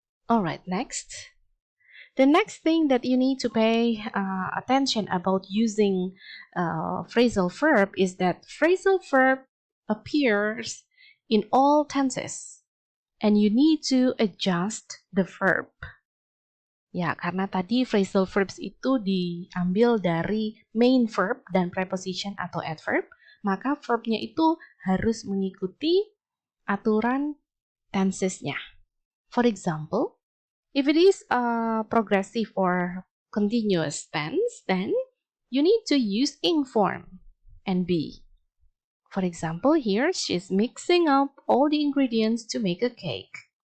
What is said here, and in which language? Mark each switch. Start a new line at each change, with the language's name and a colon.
English: Alright, next. The next thing that you need to pay attention about using phrasal verb is that phrasal verb appears in all tenses and you need to adjust the verb.
Indonesian: Ya, karena tadi phrasal verbs itu diambil dari main verb dan preposition atau adverb, maka verbnya itu harus mengikuti aturan tensesnya.
English: For example, if it is a progressive or continuous tense, then you need to use ing form and be. For example, here she's mixing up all the ingredients to make a cake.